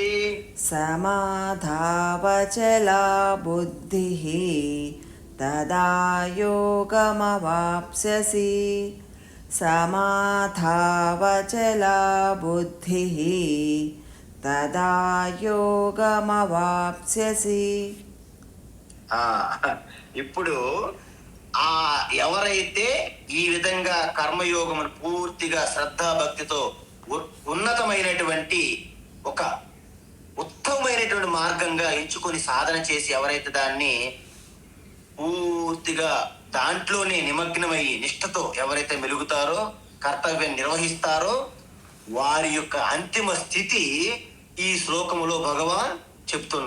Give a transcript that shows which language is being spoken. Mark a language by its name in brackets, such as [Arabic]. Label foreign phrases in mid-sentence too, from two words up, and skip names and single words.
[Sanskrit] समाधावचला बुद्धिः तदा योगमवाप्स्यसि समाधावचला बुद्धिः तदा योगमवाप्स्यसि. [Telugu] ఇప్పుడు ఎవరైతే ఈ విధంగా కర్మయోగమును పూర్తిగా శ్రద్ధాభక్తితో ఉన్నతమైనటువంటి ఒక ఉత్తమమైనటువంటి మార్గంగా ఎంచుకొని సాధన చేసి ఎవరైతే దాన్ని పూర్తిగా దాంట్లోనే నిమగ్నమై నిష్ఠతో ఎవరైతే మెలుగుతారో కర్తవ్యం నిర్వహిస్తారో వారి యొక్క అంతిమ స్థితి ఈ శ్లోకములో భగవాన్ చెప్తున్నా.